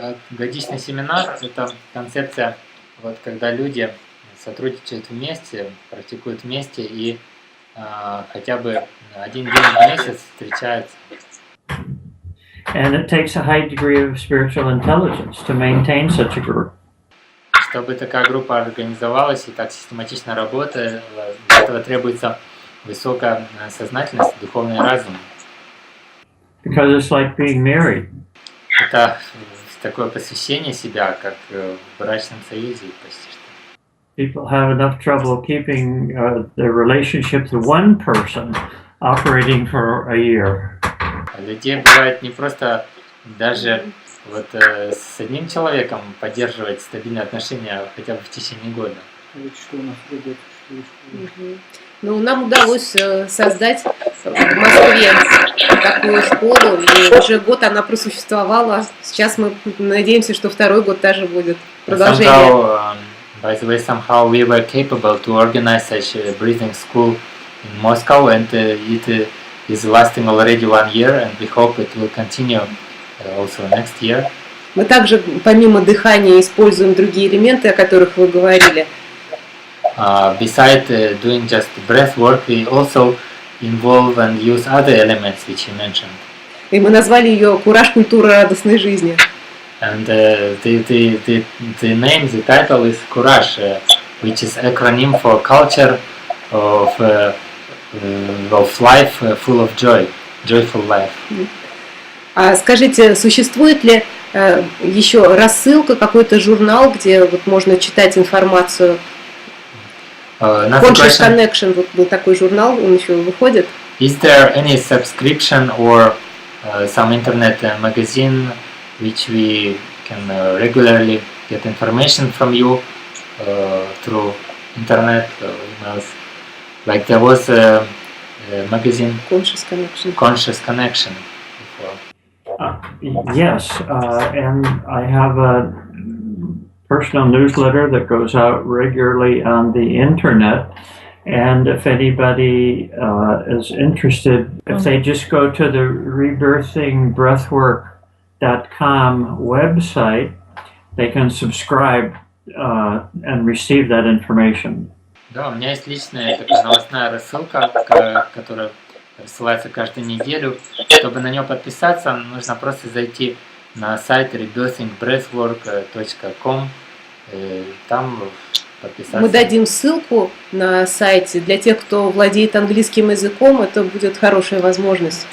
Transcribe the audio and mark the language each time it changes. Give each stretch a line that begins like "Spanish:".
Russian: Годичный семинар – это концепция, вот, когда люди сотрудничают вместе, практикуют вместе и хотя бы один день в месяц встречаются.
English: And it takes a high degree of spiritual intelligence to maintain such a group.
Russian: Чтобы такая группа организовалась и так систематично работала, для этого требуется высокая сознательность, духовный разум.
English: Because it's like being married.
Russian: Это такое посвящение себя, как в брачном союзе почти что.
English: People have enough trouble keeping their relationship to one person operating for a year.
Russian: А людей бывает не просто даже вот с одним человеком поддерживать стабильные отношения хотя бы в течение года. Ну, нам удалось создать в Москве такую школу, и уже год она просуществовала. Сейчас мы надеемся, что второй год тоже будет продолжение.
English: By the way, somehow we were capable to organize such a breathing school in Moscow, and it is lasting already 1 year, and we hope it will continue also next year.
Russian: Мы также, помимо дыхания, используем другие элементы, о которых вы говорили.
English: Besides doing just breath work, we also involve and use other elements which you mentioned.
Russian: И мы назвали ее «Кураж, культура радостной жизни».
English: And the name, the title is Courage, which is acronym for culture of life full of joy, joyful life.
Russian: А скажите, существует ли еще рассылка, какой-то журнал, где вот можно читать информацию? Conscious Connection, вот был такой журнал, он еще выходит.
English: Is there any subscription or some internet magazine which we can regularly get information from you through internet emails? Like there was a magazine Conscious Connection. Conscious Connection before. Yes, and I have a personal newsletter that goes out regularly on the internet. And if anybody is interested, if they just go to the rebirthingbreathwork.com website, they can subscribe and receive that information.
Russian: Да, у меня есть личная такая новостная рассылка, которая рассылается каждую неделю. Чтобы на нее подписаться, нужно просто зайти на сайт rебefingbreathwork.com, там подписаться. Мы дадим ссылку на сайте. Для тех, кто владеет английским языком, это будет хорошая возможность.